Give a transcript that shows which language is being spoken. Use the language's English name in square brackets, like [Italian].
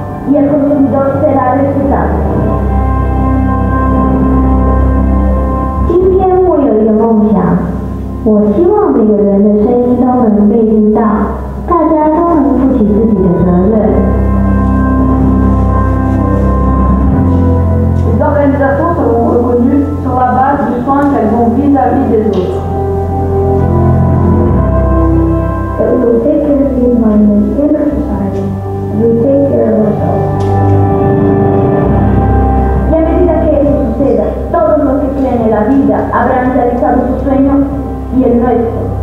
[Spanish] y el consumidor será respetado. [Chinese] 今天我有一个梦想，我希望每个人的声音都能被听到，大家都能负起自己的责任。 [French] Les organisations seront reconnues sur la base du soin qu'elles ont vis-à-vis des autres. [English] That we will take care of the environment and our society, and we take care of ourselves. [Spanish] Y a medida que eso suceda, todos los que creen en la vida habrán realizado su sueño y el nuestro.